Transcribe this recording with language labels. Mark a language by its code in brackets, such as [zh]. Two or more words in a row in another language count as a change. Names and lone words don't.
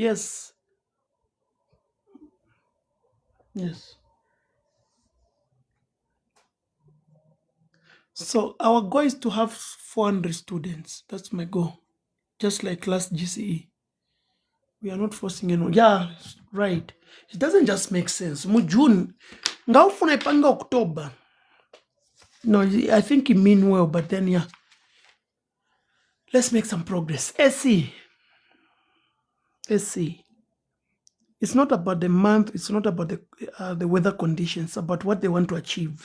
[en] So our goal is to have 400 students. That's my goal. Just like last GCE. We are not forcing anyone. Yeah, right. It doesn't just make sense. [ny] Mu June. Ngaufuna ipanga October. [en] No, I think you mean well, but then yeah. Let's make some progress. SC. It's not about the month. It's not about the weather conditions. It's about what they want to achieve.